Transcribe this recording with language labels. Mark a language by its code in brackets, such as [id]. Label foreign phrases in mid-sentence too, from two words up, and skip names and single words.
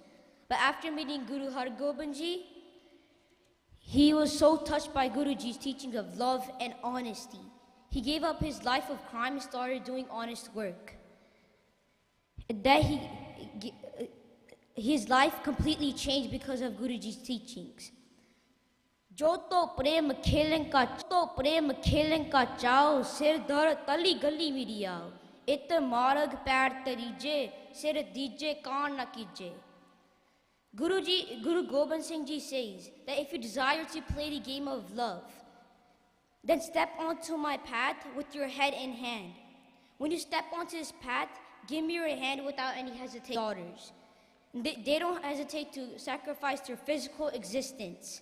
[en] But after meeting Guru Har Gobind Ji, he was so touched by Guruji's teachings of love and honesty. He gave up his life of crime and started doing honest work. His life completely changed because of Guruji's teachings. [pa] ਜੋ ਤੋ ਪ੍ਰੇਮ ਖੇਲਨ ਕਾ ਚਾਓ ਸਿਰ ਧਰ ਤਲੀ ਗਲੀ ਮੇਰੀ ਆਓ ਇਤ ਮਾਰਗ ਪੈਰ ਤਰੀਜੇ ਸਿਰ ਦੀਜੇ ਕਾਨ ਨ ਕੀਜੇ. [en] Guru Gobind Singh Ji says that if you desire to play the game of love, then step onto my path with your head in hand. When you step onto this path, give me your hand without any hesitation. Daughters, they don't hesitate to sacrifice their physical existence.